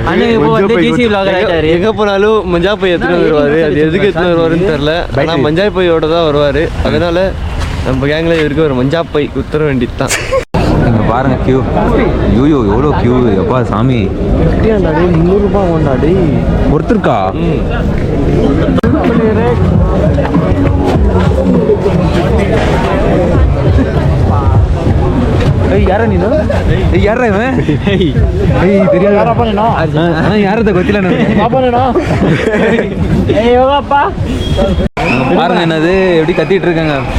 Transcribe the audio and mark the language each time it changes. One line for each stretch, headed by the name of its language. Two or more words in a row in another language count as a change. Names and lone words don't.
Tamil: எங்க போனாலும் மஞ்சாப்பை எடுத்துட்டு வருவாரு. அது எதுக்கு எடுத்துட்டு வருவாருன்னு தெரியல. ஆனா மஞ்சாப்பையோட தான் வருவாரு. அதனால நம்ம கேங்ல இவருக்கு ஒரு மஞ்சாப்பை குத்துற வேண்டியது தான். இங்கே பாருங்க கியூ. ஐயோ எவ்வளோ கியூ எப்பா சாமி. 300 ரூபாய் கொண்டாடி ஒருத்தருக்கா?
Kannada: ಯಾರ ನೀನು? ಯಾರ ಇವ? ಯಾರದ ಗೊತ್ತಿಲ್ಲ
Tamil: பாருங்க என்னது எப்படி கத்திட்டு இருக்காங்க.